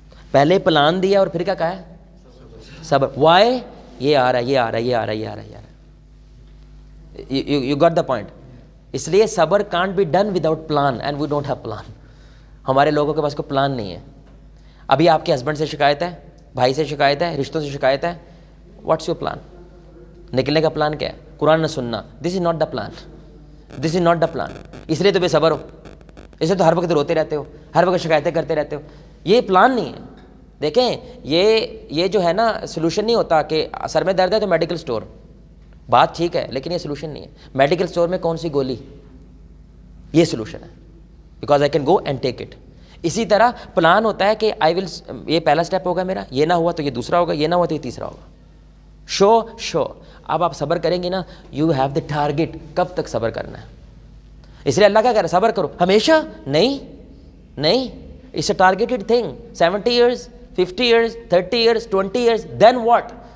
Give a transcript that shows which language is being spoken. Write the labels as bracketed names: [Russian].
[Urdu] پہلے پلان دیا اور پھر کیا کہا ہے؟ صبر. وائی؟ یہ آ رہا ہے, یہ آ رہا ہے, یہ آ رہا ہے, یہ آ رہا ہے, یہ آ رہا ہے. [English] You got the point. [Urdu] اس لیے [English] صبر can't be done without plan and we don't have plan. [Urdu] ہمارے لوگوں کے پاس کوئی پلان نہیں ہے. ابھی آپ کے ہسبینڈ سے شکایت ہے, بھائی سے شکایت ہے, رشتوں سے شکایت ہے, [English] What's your plan? [Urdu] نکلنے کا پلان کیا ہے؟ قرآن نہ سننا. [English] This is not the plan, this is not the plan. [Urdu] اس لیے تو بے صبر ہو, اس لیے تو ہر وقت روتے رہتے ہو, ہر وقت شکایتیں کرتے رہتے ہو. یہ پلان نہیں ہے. دیکھیں یہ جو ہے نا سلوشن نہیں ہوتا کہ سر میں درد ہے تو میڈیکل اسٹور. بات ٹھیک ہے لیکن یہ سلوشن نہیں ہے. میڈیکل اسٹور میں کون سی گولی, یہ سلوشن ہے, [English] Because I can go and take it. [Urdu] اسی طرح پلان ہوتا ہے کہ [English] I will, [Urdu] یہ پہلا اسٹیپ ہوگا میرا, یہ نہ ہوا تو یہ دوسرا ہوگا, یہ نہ ہوا تو یہ تیسرا ہوگا. شو اب آپ صبر کریں گے نا, [English] you have the target, [Urdu] کب تک صبر کرنا ہے. اس لیے اللہ کیا کہہ رہا ہے؟ صبر کرو ہمیشہ. نہیں, [English] It's a targeted thing. 70 years, 50 years, 30 years, 20 years, then what?